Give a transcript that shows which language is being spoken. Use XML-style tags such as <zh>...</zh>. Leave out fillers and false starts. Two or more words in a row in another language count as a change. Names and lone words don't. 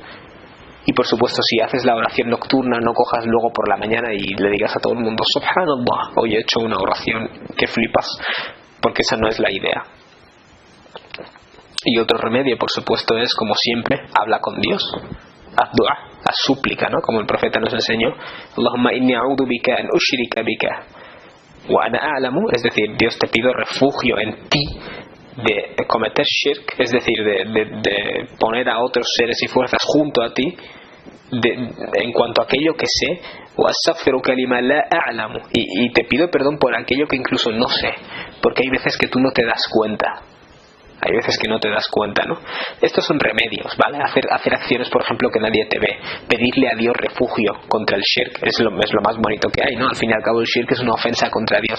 <es>Y por supuesto, si haces la oración nocturna, no cojas luego por la mañana y le digas a todo el mundo, subhanallah, hoy he hecho una oración que flipas, porque esa no es la idea. Y otro remedio, por supuesto, es, como siempre, habla con Dios, haz dua, haz súplica, ¿no? Como el profeta nos enseñó,</es> <ar>اللهم إني أعوذ بك أن أشرك بك وأنا أعلم,</ar> <es>es decir, Dios, te pido refugio en ti de cometer shirk, es decir, de poner a otros seres y fuerzas junto a ti, en cuanto a aquello que sé,</es> <ar>وأستغفرك لما لا أعلم,</ar> <es>y te pido perdón por aquello que incluso no sé, porque hay veces que tú no te das cuenta. Hay veces que no te das cuenta, ¿no? Estos son remedios, ¿vale? Hacer acciones, por ejemplo, que nadie te ve. Pedirle a Dios refugio contra el shirk. Es lo más bonito que hay, ¿no? Al fin y al cabo el shirk es una ofensa contra Dios.</es>